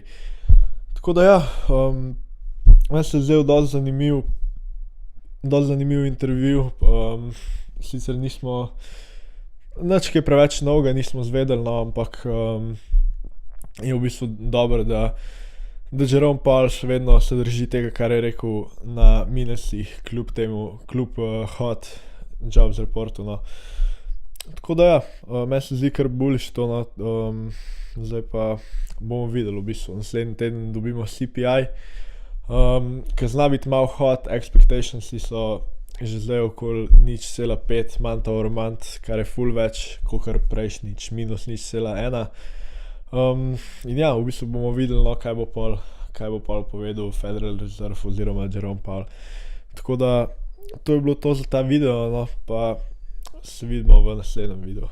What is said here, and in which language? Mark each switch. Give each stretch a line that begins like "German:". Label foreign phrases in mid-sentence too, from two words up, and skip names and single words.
Slovenian: Tako da ja, meni se je zdel dosti zanimiv intervju, sicer nismo nič kaj preveč novega nismo zvedeli, no, ampak je v bistvu dobro, da Jerome Powell še vedno se drži tega, kar je rekel na minusih, kljub
English: hot jobs reportu,
Slovenian: no. Tako da ja, meni se zdi kar bullish to, no, zdaj pa bomo videli v bistvu, naslednji teden dobimo CPI, ki zna biti malo hot, expectationsi so že zdaj okoli 0,5
English: month over month,
Slovenian: kar je ful več, kakor prejšnjič, minus 0,1. In ja, v bistvu bomo videli, no, kaj bo pol povedal Federal Reserve oziroma Jerome Powell. Tako da to je bilo to za ta video, no, pa se vidimo v naslednjem videu.